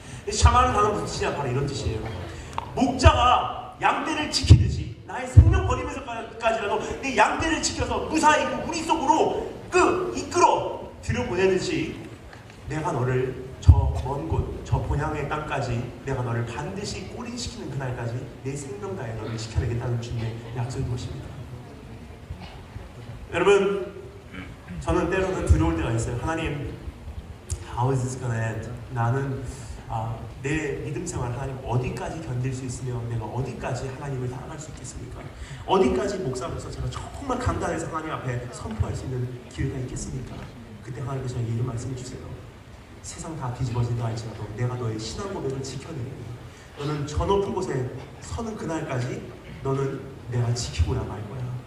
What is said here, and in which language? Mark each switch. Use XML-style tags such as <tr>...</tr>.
<ko>샤마라는 단어는 무슨 뜻이냐? 바로 이런 뜻이에요. 목자가 양떼를 지키듯이 나의 생명 버리면서까지라도 내 양떼를 지켜서 무사히 그 무리 속으로 이끌어 들여보내듯이 내가 너를 저 먼 곳, 저 본향의 땅까지 내가 너를 반드시 꼬린시키는 그날까지 내 생명 다해 너를 지켜내겠다는 주님의 약속인 것입니다. 여러분, 저는 때로는 두려울 때가 있어요.</ko> <en>하나님, how is this gonna end?</en> <ko>나는 내 믿음 생활 하나님 어디까지 견딜 수 있으며 내가 어디까지 하나님을 따라갈 수 있겠습니까? 어디까지 목사로서 제가 정말 간단해서 하나님 앞에 선포할 수 있는 기회가 있겠습니까? 그때 하나님께서 저에게 이런 말씀해 주세요. 세상 다 뒤집어진다 할지라도 내가 너의 신앙 고백을 지켜내니 너는 저 높은 곳에 서는 그날까지 너는 내가 지키고 나갈 거야.</ko>